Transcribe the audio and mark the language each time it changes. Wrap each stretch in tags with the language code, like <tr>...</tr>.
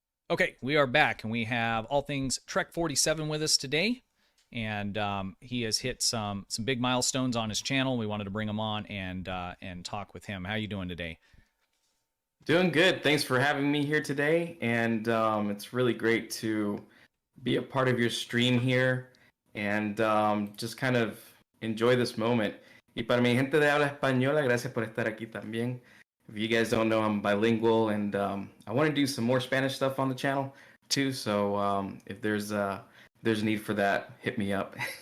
<en>Okay, we are back, and we have All Things Trek 47 with us today, and he has hit some big milestones on his channel. We wanted to bring him on and talk with him. How you doing today? Doing good. Thanks for having me here today, and it's really great to be a part of your stream here and just kind of enjoy this moment.</en> <es>Y para mi gente de habla española, gracias por estar aquí también.</es> <en>If you guys don't know, I'm bilingual, and I want to do some more Spanish stuff on the channel too. So if there's a need for that, hit me up.</en>